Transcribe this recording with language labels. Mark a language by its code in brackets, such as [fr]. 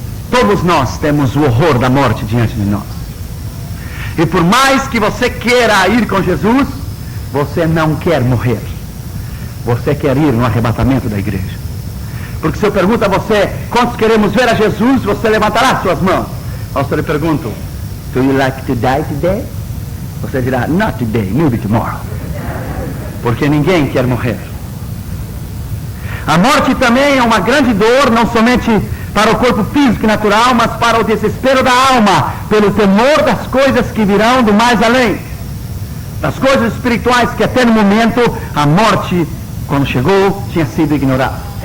[pt] Todos nós temos o horror da morte diante de nós. E por mais que você queira ir com Jesus, você não quer morrer. Você quer ir no arrebatamento da igreja. Porque se eu pergunto a você, quantos queremos ver a Jesus, você levantará suas mãos. Ou se eu lhe pergunto, [en] do you like to die today? [pt] Você dirá, [en] not today, maybe tomorrow. [pt] Porque ninguém quer morrer. A morte também é uma grande dor, não somente para o corpo físico e natural, mas para o desespero da alma, pelo temor das coisas que virão do mais além. Das coisas espirituais que até no momento a morte, quando chegou, tinha sido ignorada.